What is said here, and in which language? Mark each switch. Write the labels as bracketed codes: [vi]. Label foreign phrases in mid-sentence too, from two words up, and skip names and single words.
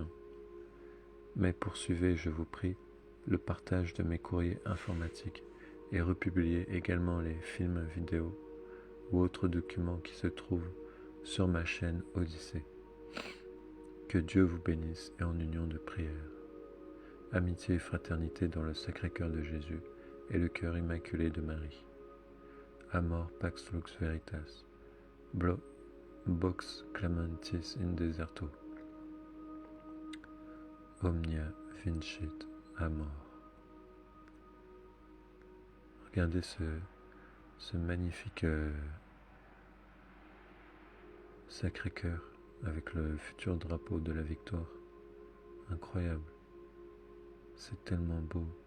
[fr] Mais poursuivez, je vous prie, le partage de mes courriers informatiques et republiez également les films vidéo ou autres documents qui se trouvent sur ma chaîne Odyssée. Que Dieu vous bénisse et en union de prière. Amitié et fraternité dans le Sacré-Cœur de Jésus et le cœur immaculé de Marie. [la] Amor Pax Lux Veritas. Vox clamantis in deserto. Omnia vincit amor. [fr] Regardez ce magnifique Sacré-Cœur avec le futur drapeau de la victoire. Incroyable. C'est tellement beau.